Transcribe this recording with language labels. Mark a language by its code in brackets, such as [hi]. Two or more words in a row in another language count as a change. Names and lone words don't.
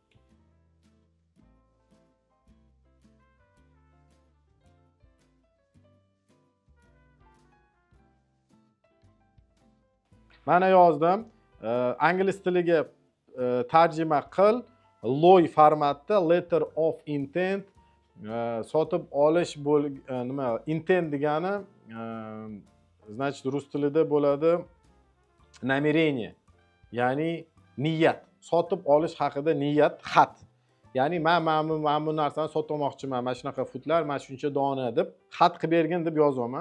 [uz] Mana yozdim. Ingliz tiliga tarjima qil. LOI formatda [en] letter of intent [uz] sotib olish nima intent degani значит rus tilida bo'ladi намерение, ya'ni niyat, sotib olish haqida niyat, xat. Ya'ni men bu narsani sotmoqchiman, mana shunaqa futlar, mana shuncha dona deb xat qilib bergin deb yozyapman.